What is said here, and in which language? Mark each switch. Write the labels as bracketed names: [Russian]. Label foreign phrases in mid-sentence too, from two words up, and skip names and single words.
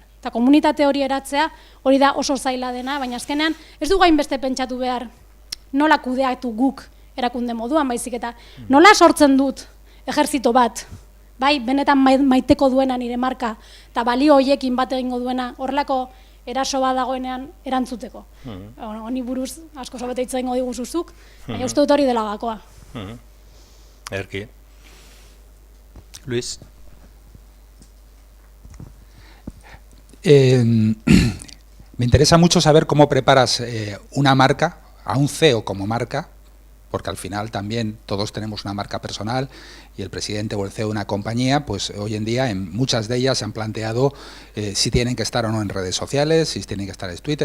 [Basque] Eta komunitate hori eratzea, hori da oso zaila dena, baina azkenean ez du gainbeste pentsatu behar nola kudeatu guk erakunde moduan, baizik eta nola sortzen dut ejertzito bat, bai, benetan maiteko duena nire marka, eta balio hoiekin bat egingo duena, horrelako eraso bat dagoenean erantzuteko. Honi buruz asko sobete hitz egingo diguzuzuk, baina uste dut hori dela gakoa. Erki. Luis? [Spanish] Me interesa mucho saber cómo preparas una marca, a un CEO como marca, porque al final también todos tenemos una marca personal y el presidente o el CEO de una compañía, pues hoy en día en muchas de ellas se han planteado si tienen que estar o no en redes sociales, si tienen que estar en Twitter.